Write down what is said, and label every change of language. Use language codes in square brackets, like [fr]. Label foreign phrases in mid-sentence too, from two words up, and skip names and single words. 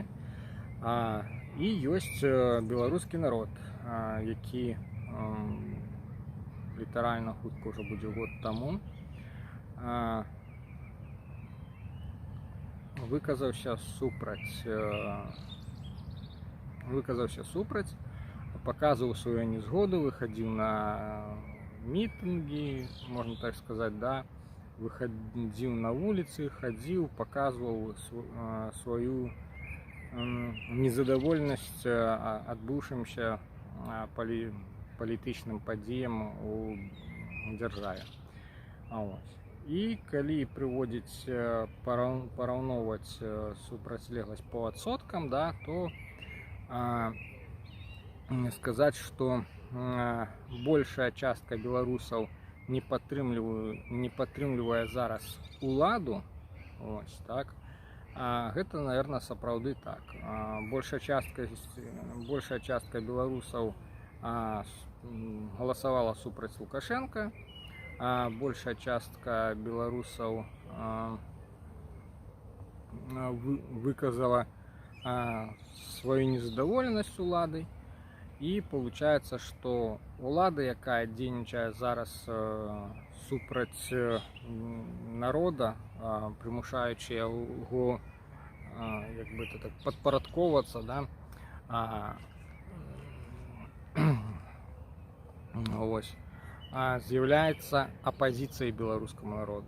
[be] І ёсць беларускі народ, які літаральна хутка ўжо будзе год таму выказаўся супраць, [ru] показывал свою незгоду, выходил на митинги, можно так сказать, да, выходил на улицы, ходил, показывал свою незадовольность [be] адбыўшымся палітычным падзеям у дзяржаве. І калі прыводзіць, параўноўваць супрацьлегласць по адсоткам, да, [ru] то сказать, что большая [be] частка беларусаў не падтрымлівае зараз уладу, ось так, гэта, наверное, сапраўды так. Большая частка беларусаў галасавала супраць Лукашенко, большая частка беларусаў выказала свою незадаволенасць уладай, і [ru] получается, что [be] улада, якая дзейнічае зараз супраць народа, прымушаючы яго як бы это так падпарадковацца, да, ось, з'яўляецца апазіцыяй беларускаму народу.